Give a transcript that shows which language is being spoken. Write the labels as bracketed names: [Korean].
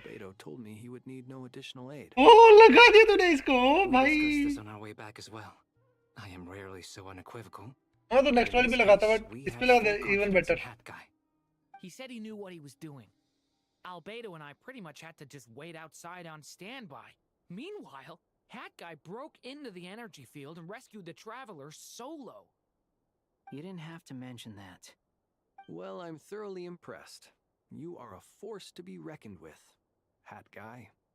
[English] Beto told me he would need no additional aid. [Hindi] Oh लगा दिया तूने इसको भाई. [English] We discussed this on our way back as well. I am rarely so unequivocal. [Hindi] हाँ तो next वाले पे लगा था but इस पे लगा दे [English] even better. He said he knew what he was doing. Albedo and I pretty much had to just wait outside on standby. Meanwhile, Hat Guy broke into the energy field and rescued the traveler solo. You didn't have to mention that. Well, I'm thoroughly impressed. You are a force to be reckoned with, Hat Guy.